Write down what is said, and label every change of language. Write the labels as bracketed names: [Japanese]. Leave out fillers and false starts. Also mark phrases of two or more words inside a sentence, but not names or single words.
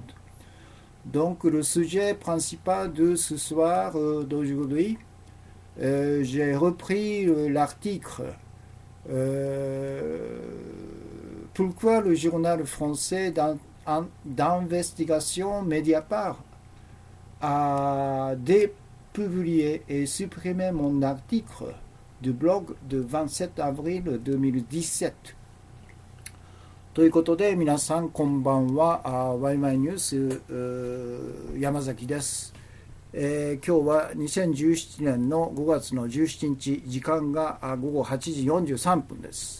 [French] Donc le sujet principal de ce soir d'aujourd'hui, j'ai repris l'article Pourquoi le journal français d'investigation Mediapart a publié et supprimé mon article du blog de 27 avril 2017。 [Japanese] ということで、皆さんこんばんは。ワイマイニュース山崎です。今日は2017年の5月の17日、時間が午後8時43分です。